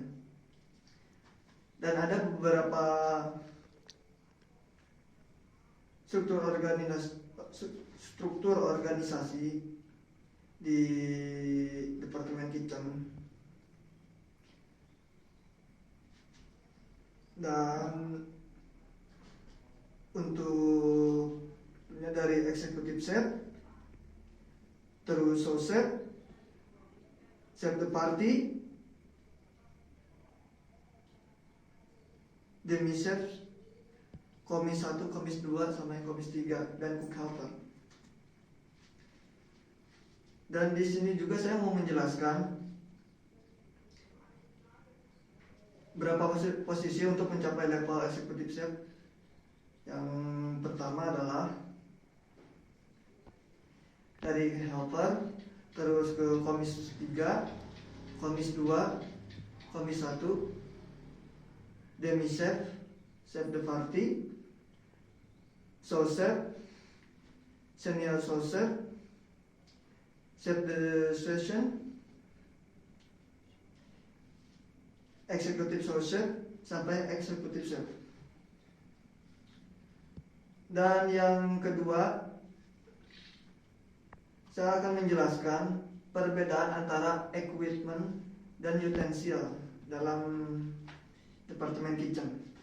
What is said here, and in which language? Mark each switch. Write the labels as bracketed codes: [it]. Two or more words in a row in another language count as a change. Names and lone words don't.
[id] Dan ada beberapa struktur organisasi di Departemen Kitchen. Dan untuk dari [en] eksekutif chef, [id] terus [fr] sous chef, chef de partie, demi chef, [id] komis 1, komis 2, sama yang komis 3, dan [en] cook helper. [id] Dan di sini juga saya mau menjelaskan berapa posisi untuk mencapai level [en] eksekutif chef. [id] Yang pertama adalah dari helper, terus ke komis 3, komis 2, komis 1, [fr] demi chef, chef de partie, sous chef, [en] senior sous chef, [fr] chef de session, [en] eksekutif sous chef, [id] sampai [en] eksekutif chef. [id] Dan yang kedua, saya akan menjelaskan perbedaan antara equipment dan utensil dalam Departemen Kitchen.